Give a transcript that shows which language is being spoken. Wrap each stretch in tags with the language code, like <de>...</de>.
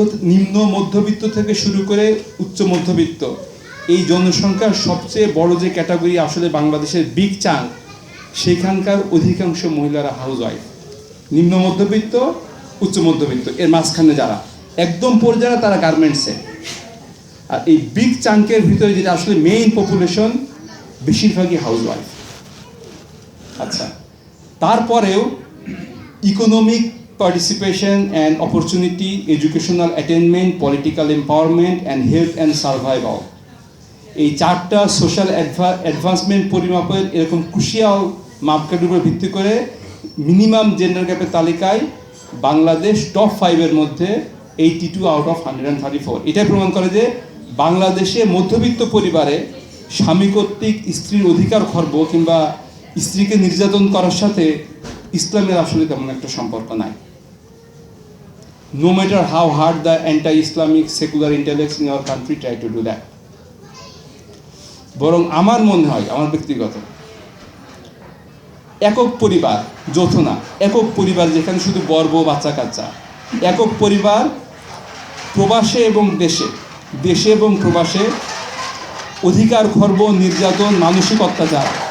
<bn>নিম্ন মধ্যবিত্ত থেকে শুরু করে উচ্চ মধ্যবিত্ত, এই জনসংখ্যার সবচেয়ে বড় যে ক্যাটাগরি আসলে বাংলাদেশের বিগ চাঙ্ক, সেখানকার অধিকাংশ মহিলারা হাউস ওয়াইফ। নিম্ন মধ্যবিত্ত, উচ্চ মধ্যবিত্ত, এর মাঝখানে যারা একদম পর যারা, তারা গার্মেন্টসে। আর এই বিগ চাঙ্কের ভিতরে যেটা আসলে মেইন পপুলেশন, বেশিরভাগই হাউস ওয়াইফ। আচ্ছা, তারপরেও</bn> <en>economic participation and opportunity, educational attainment, political empowerment, and health and survival,</en> <bn>এই 4টা সোশ্যাল অ্যাডভান্সমেন্ট পরিমাপের এরকম ক্রুশিয়াল মাপকাঠির উপর ভিত্তি করে মিনিমাম জেন্ডার গ্যাপের তালিকায় বাংলাদেশ টপ 5-এর মধ্যে 82 আউট অফ 134। এটাই প্রমাণ করে যে বাংলাদেশে মধ্যবিত্ত পরিবারে স্বামী কর্তৃক স্ত্রীর অধিকার খর্ব কিংবা স্ত্রীকে নির্যাতন করার সাথে ইসলামের আসলে তেমন একটা সম্পর্ক নাই।</bn> <en>No matter how hard the anti-Islamic secular intellects in our country try to do that.</en> <bn>বরং আমার মনে হয়, আমার ব্যক্তিগত, একক পরিবার, যৌথ না, একক পরিবার যেখানে শুধু বর বউ বাচ্চা কাচ্চা, একক পরিবার প্রবাসে এবং দেশে এবং প্রবাসে অধিকার খর্ব, নির্যাতন, মানসিক অত্যাচার,</bn>